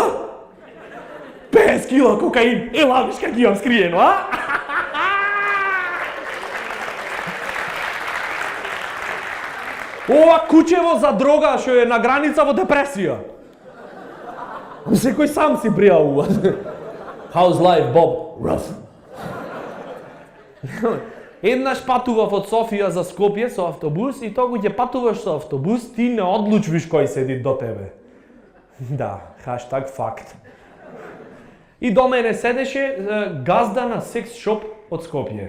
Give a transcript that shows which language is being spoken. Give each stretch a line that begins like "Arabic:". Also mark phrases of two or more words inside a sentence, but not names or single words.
Bulgarian: 50 кила кокаин, ела виж как имам скриено, а?
Macedonian: Ова кучево за дрога што е на граница во депресија. Секој сам си пријавува.
English: How's life, Bob? Rough.
Macedonian: Еднаш патував од Софија за Скопје со автобус и тоа кога ќе патуваш со автобус, ти не одлучвиш кој седи до тебе. Да, хаштаг факт. И до мене седеше газда на секс шоп од Скопје.